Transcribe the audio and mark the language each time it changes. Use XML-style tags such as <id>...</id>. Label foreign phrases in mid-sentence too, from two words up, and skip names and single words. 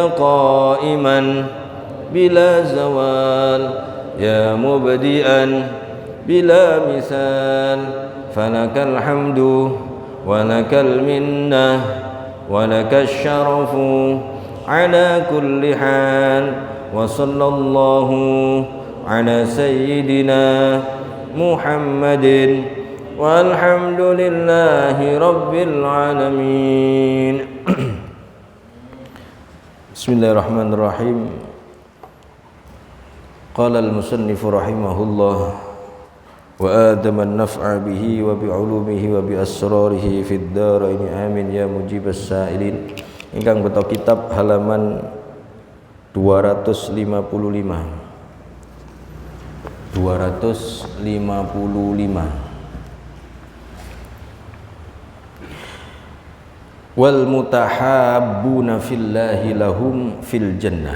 <ar>قائما بلا زوال يا مبدئا بلا مثال فلك الحمد ولك المنة ولك الشرف على كل حال وصلى الله على سيدنا محمد والحمد لله رب العالمين. بسم الله الرحمن الرحيم. قال المصنف رحمه الله وآدم النفع به وبعلومه وبأسراره في الدارين آمين يا مجيب السائلين.</ar> <jv>Ingkang beto kitab halaman 255</jv> <ar>والمتحابون في الله لهم في الجنة.</ar>